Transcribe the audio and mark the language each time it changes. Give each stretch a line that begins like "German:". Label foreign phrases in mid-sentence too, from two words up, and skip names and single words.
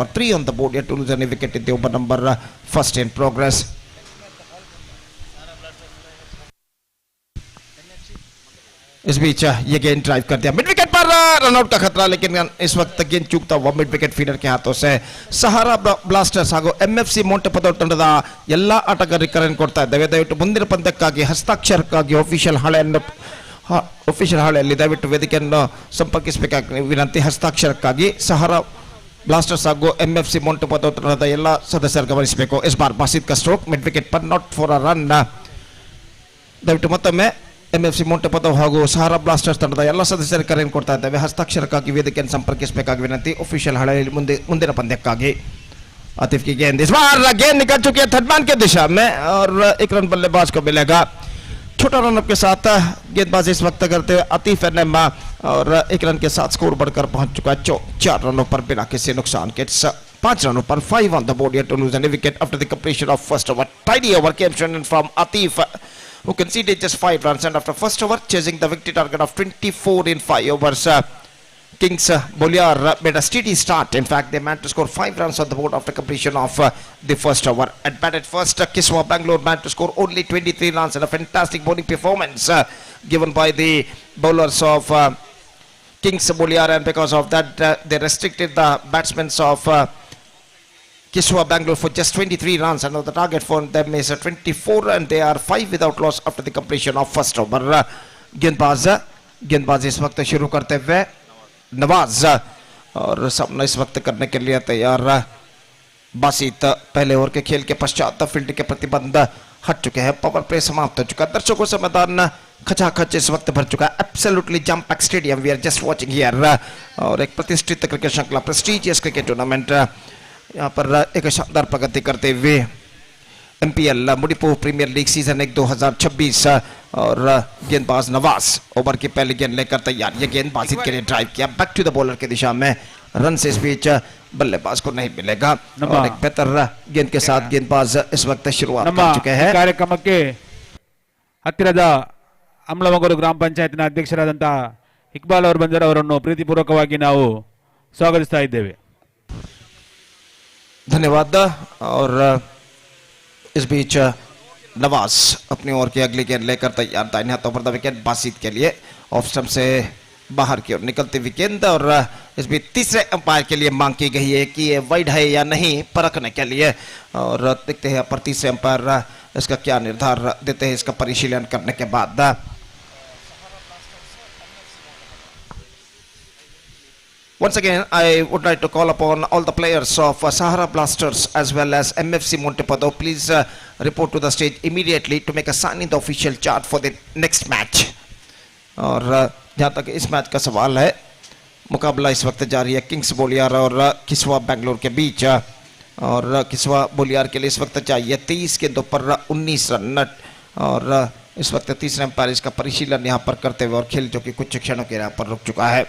English: 3 on the board, yet to lose any wicket in the over number first in progress.
Hindi: इस बीच ये गेंद ड्राइव कर दिया
English: mid wicket
Hindi: पर, रनआउट का खतरा, लेकिन इस वक्त गेंद चूकता हुआ
English: mid wicket fielder
Hindi: के हाथों से।
Kannada: सहारा ब्लास्टर्स ಹಾಗೂ ಎಂಎಫ್ಸಿ ಮೊಂಟೆಪದೋ ತಂಡದ ಎಲ್ಲ ಆಟಗಾರರಿಗೆ ಕರೆ ಕೊಡ್ತಾ ಇದ್ದೇವೆ, ದಯವಿಟ್ಟು ಮುಂದಿನ ಪಂದ್ಯಕ್ಕಾಗಿ ಹಸ್ತಾಕ್ಷರಕ್ಕಾಗಿ ಆಫಿಷಿಯಲ್ ಹಾಳೆಯಲ್ಲಿ ದಯವಿಟ್ಟು ವೇದಿಕೆಯನ್ನು ಸಂಪರ್ಕಿಸಬೇಕಾಗಿ ವಿನಂತಿ। ಹಸ್ತಾಕ್ಷರಕ್ಕಾಗಿ ಸಹಾರಾ ಬ್ಲಾಸ್ಟರ್ಸ್ ಹಾಗೂ ಎಂಎಫ್ಸಿ ಮೊಂಟೆಪದೋ ತಂಡದ ಎಲ್ಲ ಸದಸ್ಯರು ಗಮನಿಸಬೇಕು।
Hindi: इस बार ಬಾಸಿತ್ का स्ट्रोक
English: mid wicket
Hindi: पर,
English: not for a run.
Kannada: ದಯವಿಟ್ಟು ಮತ್ತೊಮ್ಮೆ ಎಂಎಫ್ಸಿ ಮೊಂಟೆಪದೋ ಹಾಗೂ ಸಹಾರಾ ಬ್ಲಾಸ್ಟರ್ಸ್ ತಂಡದ ಎಲ್ಲ ಸದಸ್ಯರಿಗೆ ಕರೆಯನ್ನು ಕೊಡ್ತಾ ಇದ್ದೇವೆ, ಹಸ್ತಾಕ್ಷರಕ್ಕಾಗಿ ವೇದಿಕೆಯನ್ನು ಸಂಪರ್ಕಿಸಬೇಕಾಗಿ ವಿನಂತಿ ಆಫಿಷಿಯಲ್ ಹಾಳೆಯಲ್ಲಿ ಮುಂದಿನ ಪಂದ್ಯಕ್ಕಾಗಿ।
Hindi: आतिफ की गेंद इस बार गेंद निकल चुकी है थर्ड मैन की दिशा में, और 1 रन बल्लेबाज को मिलेगा। छोटा रनअप के साथ गेंदबाजी इस वक्त करते हुए आतिफ एनएम, और 1 रन के साथ स्कोर बढ़कर पहुंच चुका है 4 रनों पर बिना किसी नुकसान के।
English: 5
Hindi: रनों पर
English: 5 on the board, yet to lose any wicket after the completion of first over. Tidy over came from Atif, who conceded just 5 runs, and after first over chasing the victory target of 24 in 5 overs, Kings Bolliar made a steady start. In fact, they managed to score 5 runs on the board after completion of the first over. At batted first, Kiswa Bangalore managed to score only 23 runs in a fantastic bowling performance given by the bowlers of Kings Bolliar, and because of that they restricted the batsmen of Kiswa Bangalore for just 23 runs, and the target for them is 24, and they are 5 without loss after the completion of first over.
Hindi: गेंदबाजी इस वक्त शुरू करते हुए नवाज, और सामना इस वक्त करने के लिए तैयार बासित। पहले ओवर के खेल के पश्चात फील्ड के प्रतिबंध हट चुके हैं,
English: power play
Hindi: समाप्त हो चुका है, दर्शकों से मैदान खचाखच इस वक्त भर चुका है।
English: absolutely jam packed stadium we are just watching here,
Hindi: और एक प्रतिष्ठित क्रिकेट श्रृंखला
English: prestigious cricket tournament
Hindi: यहाँ पर एक शानदार प्रगति करते हुए एमपीएल मुडिपू प्रीमियर लीग सीजन 1 2026, और गेंदबाज नवाज ओवर की पहली गेंद लेकर तैयार। ये गेंद बासित के लिए ड्राइव किया
English: back to the bowler
Hindi: की दिशा में, रन से इस बीच बल्लेबाज को नहीं मिलेगा, और एक बेहतर गेंद के साथ गेंदबाज इस वक्त शुरुआत कर चुके हैं।
Kannada: ಕಾರ್ಯಕ್ರಮಕ್ಕೆ ಹತ್ತಿರದ ಅಮ್ಲಮಗೂರು ಗ್ರಾಮ ಪಂಚಾಯತ್ನ ಅಧ್ಯಕ್ಷರಾದಂತಹ ಇಕ್ಬಾಲ್ ಅವರು ಬಂದರೆ ಅವರನ್ನು ಪ್ರೀತಿಪೂರ್ವಕವಾಗಿ ನಾವು स्वागतिस्ता इದ್ದೇವೆ.
Hindi: धन्यवाद. और इस बीच नवाज अपनी ओर की अगली गेंद लेकर तैयार, दाहिने हाथों पर विकेट बासित के लिए
English: off stump
Hindi: से बाहर की ओर निकलती विकेट. और इस बीच तीसरे अंपायर के लिए मांग की गई है कि ये वाइड है या नहीं परखने के लिए. और देखते हैं पर तीसरे अंपायर इसका क्या निर्धार देते हैं इसका परिशीलन करने के बाद.
English: Once again, I would like to call upon all the players of Sahara Blasters as well as MFC Mudipu. Please report to the stage immediately to make a sign in the official chart for the next match.
Hindi: और जहाँ तक इस मैच का सवाल है, मुकाबला इस वक्त जारी है किंग्स बोलियार और किस्वा बैंगलोर के बीच. और किस्वा बोलियार के लिए इस वक्त चाहिए 23 गेंदों पर 19 रन. और इस वक्त तीसरे अंपायर इसका परिशीलन यहाँ पर करते हुए और खेल जो कि कुछ क्षणों के यहाँ पर रुक चुका है.